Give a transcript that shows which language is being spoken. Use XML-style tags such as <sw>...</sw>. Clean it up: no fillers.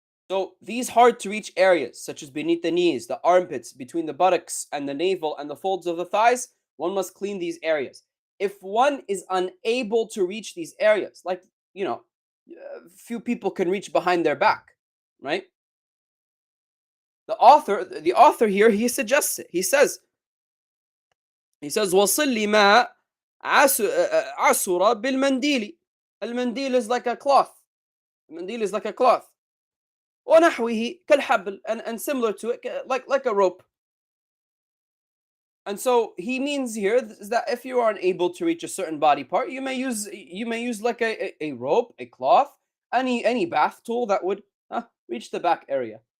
<en>So these hard to reach areas, such as beneath the knees, the armpits, between the buttocks and the navel, and the folds of the thighs, one must clean these areas. If one is unable to reach these areas, like, few people can reach behind their back, right? The author here, he suggests it. He says,</en> <ar>وَصِلِّ مَا عَسُرَ بِالْمَنْدِيلِ.</ar> <en>Al-mandil is like a cloth.</en> <ar>وَنَحْوِهِ كَالْحَبْلِ,</ar> <en>and similar to it, like a rope. And so he means here is that if you are unable to reach a certain body part, you may use like a rope, a cloth, any bath tool that would reach the back area.</en>